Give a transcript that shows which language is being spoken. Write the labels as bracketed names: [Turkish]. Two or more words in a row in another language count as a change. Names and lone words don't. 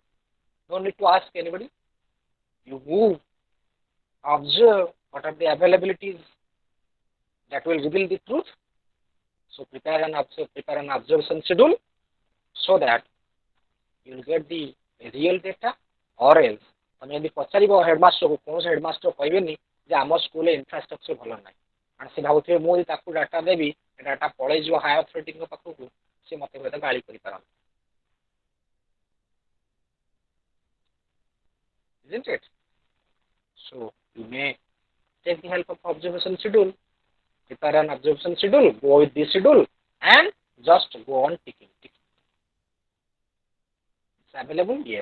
[English] You don't need to ask anybody. You move, observe what are the availabilities that will reveal the truth. So prepare an observation schedule so that you will get the real data, or else [Odia] ତମେ ଯଦି ପଚାରିବ ହେଡମାଷ୍ଟରକୁ, କୌଣସି ହେଡମାଷ୍ଟର କହିବେନି ଯେ ଆମ ସ୍କୁଲରେ ଇନଫ୍ରାଷ୍ଟ୍ରକ୍ଚର ଭଲ ନାହିଁ, କାରଣ ସେ ଭାବୁଥିବେ ମୁଁ ଯଦି ତାକୁ ଡାଟା ଦେବି ଡାଟା ପଳେଇଯିବ [English] higher authority [Odia] ପାଖକୁ, ସେ ମୋତେ ହୁଏତ ଗାଳି କରିପାରନ୍ତି. [English] Isn't it? So you may take the help of observation schedule, prepare an observation schedule, go with this schedule, and just go on ticking. It's available, yes.